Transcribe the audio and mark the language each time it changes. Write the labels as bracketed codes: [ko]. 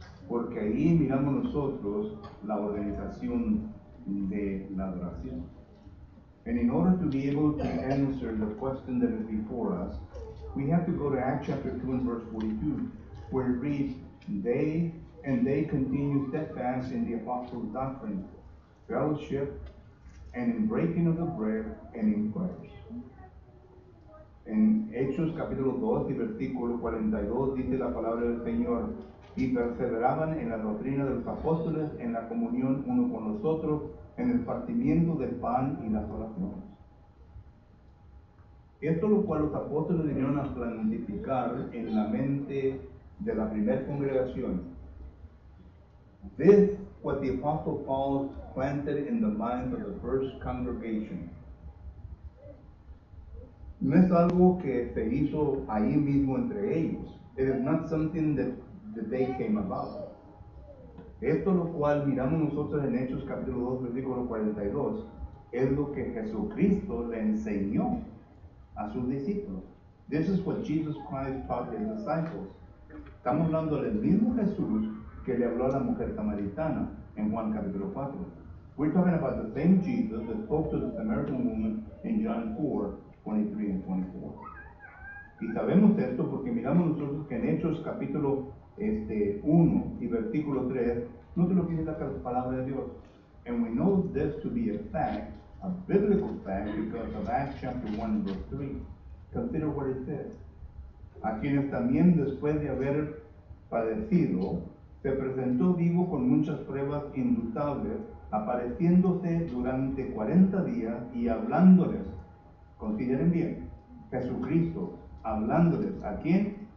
[es] Porque ahí miramos nosotros la organización de la adoración. [en] And in order to be able to answer the question that is before us, we have to go to Acts chapter 2 and verse 42, where it reads, they continue steadfast in the apostles' doctrine, fellowship, and in breaking of the bread, and in prayers. [es] En Hechos capítulo 2 y versículo 42 dice la palabra del Señor, y perseveraban en la doctrina de los apóstoles, en la comunión uno con los otros, en el partimiento del pan y las oraciones. Esto lo cual los apóstoles vinieron a planificar en la mente de la primera congregación. [en] This what the Apostle Paul planted in the minds of the first congregation. [es] No es algo que se hizo ahí mismo entre ellos. [en] It is not something that they came about. [es] Esto lo cual miramos nosotros en Hechos capítulo 2, versículo 42, es lo que Jesucristo le enseñó a sus discípulos. [en] This is what Jesus Christ taught his disciples. [es] Estamos hablando del mismo Jesús que le habló a la mujer samaritana en Juan capítulo 4. [en] We're talking about the same Jesus that spoke to the Samaritan woman in John 4, 23 and 24. [es] Y sabemos esto porque miramos nosotros que en Hechos capítulo 1 y versículo 3, no te lo dice la palabra de Dios. [en] And we know this to be a fact, a biblical fact, because of Acts chapter 1 and verse 3. Consider what it says. [es] A quienes también después de haber padecido, se presentó vivo con muchas pruebas indubitables, apareciéndose durante 40 días y hablándoles, consideren bien, Jesucristo, hablándoles, ¿a quién?